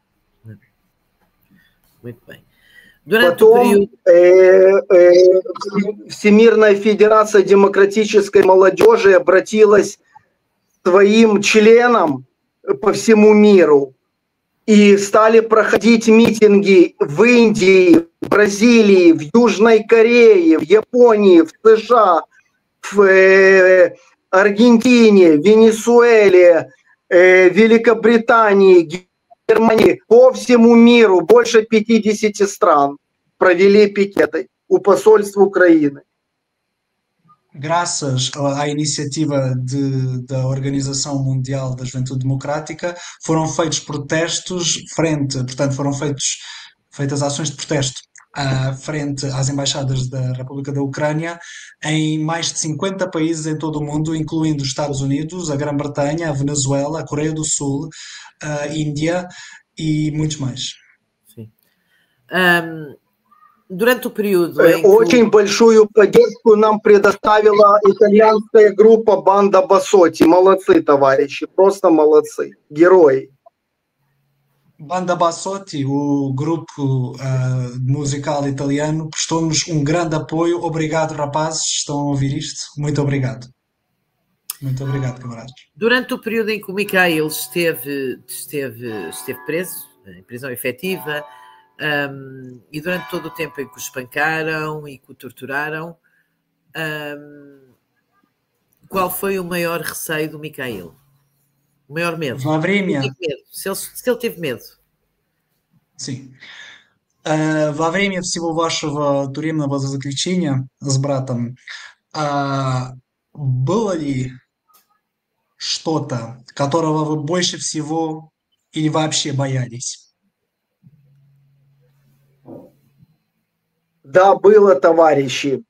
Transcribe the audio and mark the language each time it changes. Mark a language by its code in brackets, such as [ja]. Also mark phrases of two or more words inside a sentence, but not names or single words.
[pt] Muito bem. Durante o período... [ru] Всемирная Федерация Демократической Молодежи обратилась к своим членам по всему миру и стали проходить митинги в Индии, в Бразилии, в Южной Корее, в Японии, в США, в Аргентине, Венесуэле, Великобритании, Германии, по всему миру, больше 50 стран провели пикеты у посольств Украины. [pt] graças à iniciativa da Organização Mundial da Juventude Democrática, foram feitos protestos portanto, feitas ações de protesto frente às embaixadas da República da Ucrânia em mais de 50 países em todo o mundo, incluindo os Estados Unidos, a Grã-Bretanha, a Venezuela, a Coreia do Sul, a Índia e muitos mais. Sim. Durante o período em que... [ru] Очень большую поддержку нам предоставила итальянская группа «Банда Бассотти». Молодцы, товарищи, просто молодцы, герои. [pt] Banda Bassotti, o grupo musical italiano, prestou-nos um grande apoio. Obrigado, rapazes, estão a ouvir isto? Muito obrigado. Muito obrigado, camaradas. Durante o período em que o Mikhail esteve preso, em prisão efetiva, e durante todo o tempo em que o espancaram e que o torturaram, qual foi o maior receio do Mikhail? O maior medo? Se ele teve medo. Sim. [ru] Во время всего вашего тюремного заключения с братом было ли что-то, которого вы больше всего или вообще боялись? Да, было, товарищи.